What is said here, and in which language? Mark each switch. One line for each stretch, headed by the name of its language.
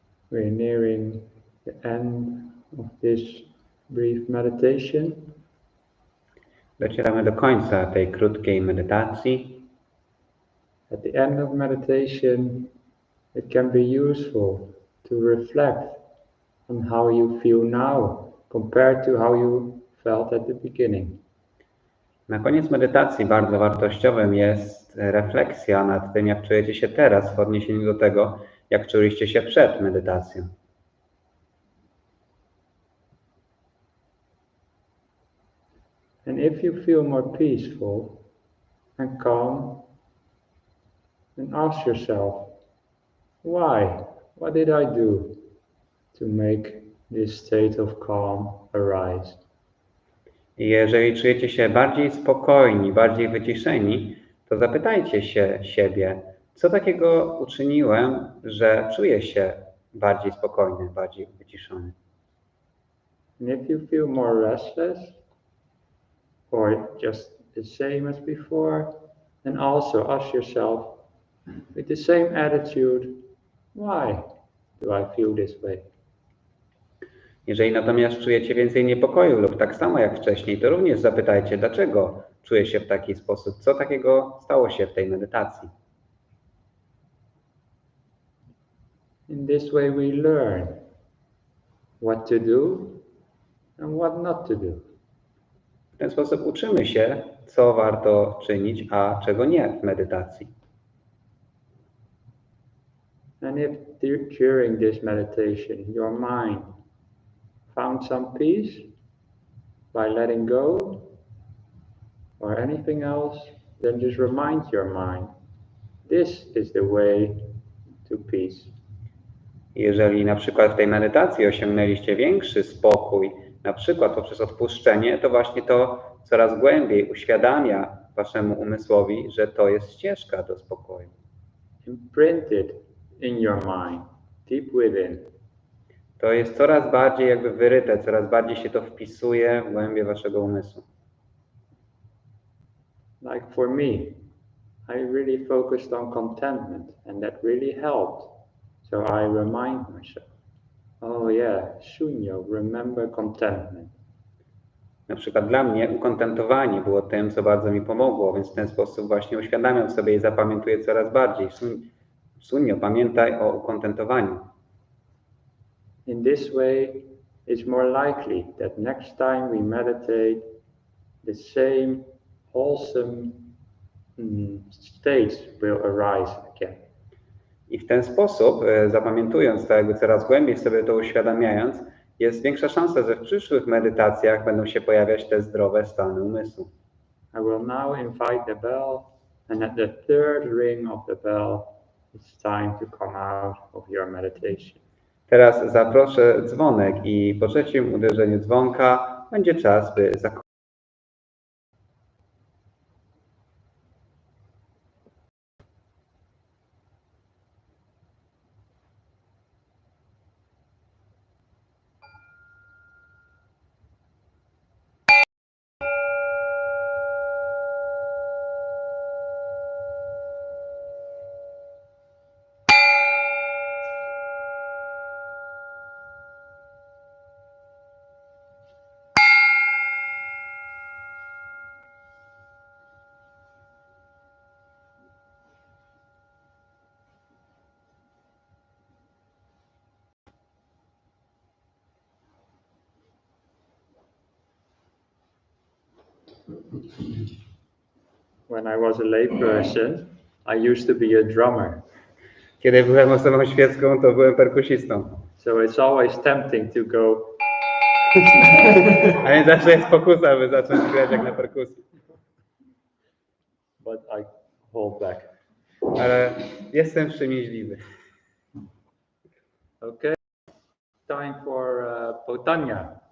English: We're nearing the end of this brief meditation.
Polish: Docieramy do końca tej krótkiej medytacji.
English: At the end of meditation, it can be useful to reflect on how you feel now compared to how you felt at the beginning.
Polish: Na koniec medytacji bardzo wartościowym jest refleksja nad tym, jak czujecie się teraz w odniesieniu do tego, jak czuliście się przed medytacją.
English: And if you feel more peaceful and calm, then ask yourself, why? What did I do to make this state of calm arise?
Polish: I jeżeli czujecie się bardziej spokojni, bardziej wyciszeni, to zapytajcie się siebie, co takiego uczyniłem, że czuję się bardziej spokojny, bardziej wyciszony.
English: And if you feel more restless or just the same as before, then also ask yourself with the same attitude, why do I feel this way?
Polish: Jeżeli natomiast czujecie więcej niepokoju lub tak samo jak wcześniej, to również zapytajcie, dlaczego czuję się w taki sposób, co takiego stało się w tej medytacji.
English: In this way we learn what to do and what not to do.
Polish: W ten sposób uczymy się, co warto czynić, a czego nie w medytacji.
English: And if during this meditation your mind found some peace by letting go or anything else, then just remind your mind, this is the way to peace.
Polish: Jeżeli na przykład w tej medytacji osiągnęliście większy spokój, na przykład poprzez odpuszczenie, to właśnie to coraz głębiej uświadamia waszemu umysłowi, że to jest ścieżka do spokoju.
English: Imprint it in your mind, deep within.
Polish: To jest coraz bardziej jakby wyryte, coraz bardziej się to wpisuje w głębie waszego umysłu.
English: Like for me, I really focused on contentment and that really helped. So I remind myself, oh yeah, Sunyo, remember contentment.
Polish: Na przykład dla mnie ukontentowanie było tym, co bardzo mi pomogło, więc w ten sposób właśnie uświadamiam sobie i zapamiętuję coraz bardziej. Sunyo, pamiętaj o ukontentowaniu.
English: In this way, it's more likely that next time we meditate, the same wholesome states will arise again.
Polish: I w ten sposób, zapamiętując to, jakby coraz głębiej sobie to uświadamiając, jest większa szansa, że w przyszłych medytacjach będą się pojawiać te zdrowe stany umysłu.
English: I will now invite the bell, and at the third ring of the bell, it's time to come out of your meditation.
Polish: Teraz zaproszę dzwonek i po trzecim uderzeniu dzwonka będzie czas, by zakończyć.
English: When I was a layperson, I used to be a drummer.
Polish: Kiedy byłem osobą świecką, to byłem perkusistą.
English: So it's always tempting to go.
Polish: A więc zawsze jest pokusa, by zacząć grać jak na perkusji.
English: But I hold back.
Polish: Ale jestem wstrzemięźliwy.
English: Okay. Time for pytania.